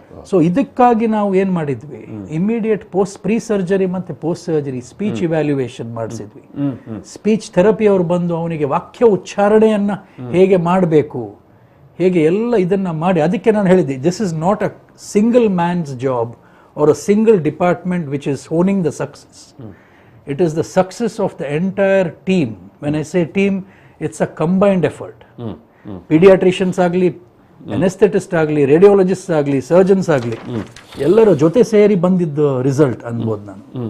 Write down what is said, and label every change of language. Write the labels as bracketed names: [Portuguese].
[Kannada] So ಇದಕ್ಕಾಗಿ ನಾವು ಏನ್ ಮಾಡಿದ್ವಿ, ಇಮಿಡಿಯೇಟ್ ಪ್ರೀ ಸರ್ಜರಿ ಮತ್ತೆ post surgery speech evaluation ಮಾಡಿಸಿದ್ವಿ. Speech therapy ಅವರು ಬಂದು ಅವನಿಗೆ ವಾಕ್ಯ ಉಚ್ಚಾರಣೆಯನ್ನ ಹೇಗೆ ಮಾಡಬೇಕು, ಹೇಗೆ ಎಲ್ಲ ಇದನ್ನ ಮಾಡಿ, ಅದಕ್ಕೆ ನಾನು ಹೇಳಿದ್ದೆ, [English] This is not a single man's job or a single department which is owning the success. It is the success of the entire team. When I say team, it's a combined effort. [Kannada] Pediatricians ಆಗಲಿ, ಅನೆಸ್ಥೆಟಿಸ್ಟ್ ಆಗಲಿ, radiologist ಆಗಲಿ, surgeons ಆಗಲಿ, ಎಲ್ಲರ ಜೊತೆ ಸೇರಿ ಬಂದಿದ್ದ result ಅನ್ಬೋದು ನಾನು.